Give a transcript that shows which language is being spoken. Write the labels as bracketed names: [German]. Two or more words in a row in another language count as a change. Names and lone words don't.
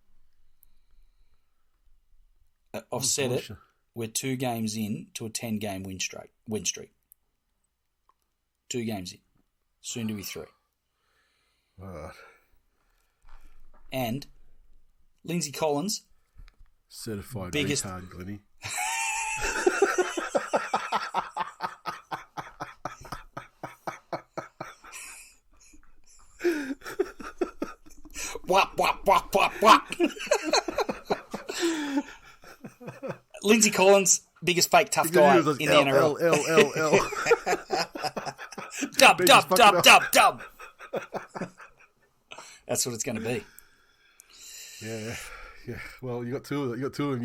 [English] I've said it. We're 2 games in to a 10-game win streak. 2 games in. Soon to be 3. Right. And Lindsay Collins. Certified retard, Glennie. Wap, wap, wap, wap, wap. Lindsay Collins, biggest fake tough guy in the NRL. Dub. That's what it's going to be. Yeah. Well, you got 2 of them. You got 2 of them.